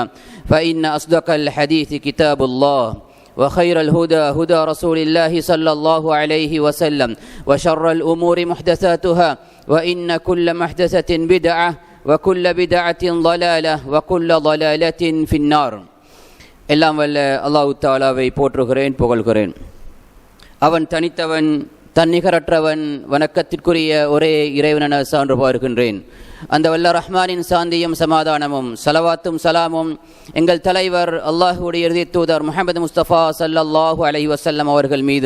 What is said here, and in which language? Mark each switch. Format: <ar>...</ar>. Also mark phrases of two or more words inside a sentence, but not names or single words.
<ar>فإن أصدق الحديث كتاب الله وخير الهدى هدى رسول الله صلى الله عليه وسلم وشر الأمور محدثاتها وإن كل محدثة بدعة وكل بدعة ضلالة وكل ضلالة في النار.</ar> <ta>எல்லாம் வல்ல</ta> <ar>الله تعالى</ar> <ta>போற்றுகிறேன், புகழ்கிறேன். அவன் தனித்தவன், தன்னிகரற்றவன், வணக்கத்திற்குரிய ஒரே இறைவனென சான்று பார்க்கின்றேன். அந்த வல்ல ரஹ்மானின் சாந்தியும் சமாதானமும் சலவாத்தும் சலாமும் எங்கள் தலைவர் அல்லாஹுடைய இறுதி தூதர் முஹம்மது முஸ்தபா</ta> <ar>صلى الله عليه وسلم</ar> <ta>அவர்கள் மீதும்,</ta>